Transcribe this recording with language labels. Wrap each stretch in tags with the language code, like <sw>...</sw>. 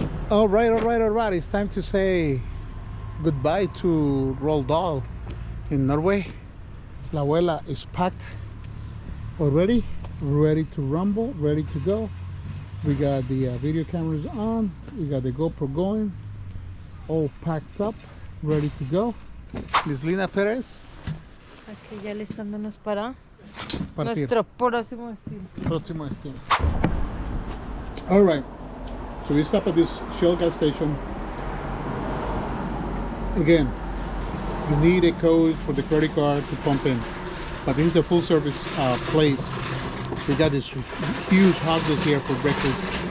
<en>All right. It's time to say goodbye to Roldal in Norway. La abuela is packed already, ready to rumble, ready to go. We got the video cameras on, we got the GoPro going, all packed up, ready to go. Miss Lina Perez.</en> <es>Aquí ya listándonos para Partir. nuestro próximo destino.</es> <en>All right, so we stop at this Shell gas station. Again, you need a code for the credit card to pump in. But this is a full service place. They got this huge hot dog here for breakfast.</en>